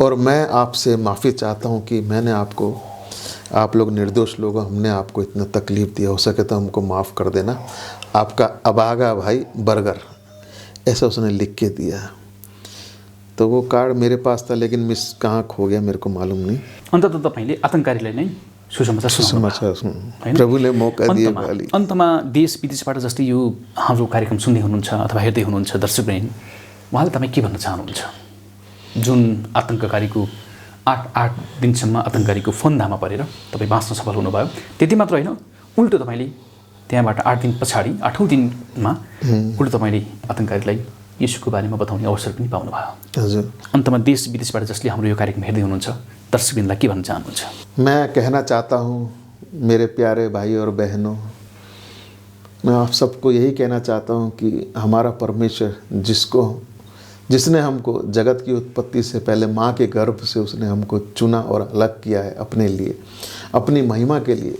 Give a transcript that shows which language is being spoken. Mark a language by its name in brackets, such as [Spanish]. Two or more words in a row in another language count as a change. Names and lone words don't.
[Hindi] और मैं आपसे माफ़ी चाहता हूँ कि मैंने आपको, आप लोग निर्दोष लोग, हमने आपको इतना तकलीफ़ दिया, हो सके तो हमको माफ़ कर देना। आपका अभागा भाई बर्गर, ऐसा उसने लिख के दिया। तो वो कार्ड मेरे पास था, लेकिन मिस कहाँ खो गया मेरे को मालूम नहीं। [Nepali] अन्तत तपाईँले आतङ्ककारीलाई नै सुसमाचार समाचार प्रभुले मौका दिए वाली। अन्तमा देश विदेशबाट जस्तै यो हाम्रो कार्यक्रम सुन्दै हुनुहुन्छ अथवा हेर्दै हुनुहुन्छ दर्शकवृन्द, उहाँले तपाईँ के भन्न चाहनुहुन्छ? जुन आतङ्ककारीको 8 दिनसम्म आतङ्ककारीको फन्दामा परेर तपाईँ बाँच्न सफल हुनुभयो, त्यति मात्र होइन, उल्टो तपाईँले त्यहाँबाट 8 दिन पछाडि 8औं दिनमा उल्टो तपाईँले आतङ्ककारीलाई यीशुको बारेमा बताउने अवसर पनि पाउनुभयो। हजुर। अन्तमा देश विदेशबाट जसले हाम्रो यो कार्यक्रम हेर्दै हुनुहुन्छ दर्शकवृन्दलाई के भन्न चाहनुहुन्छ? [Hindi] मैं कहना चाहता हूँ मेरे प्यारे भाई और बहनों, मैं आप सबको यही कहना चाहता हूँ कि हमारा परमेश्वर जिसने हमको जगत की उत्पत्ति से पहले माँ के गर्भ से उसने हमको चुना और अलग किया है अपने लिए, अपनी महिमा के लिए।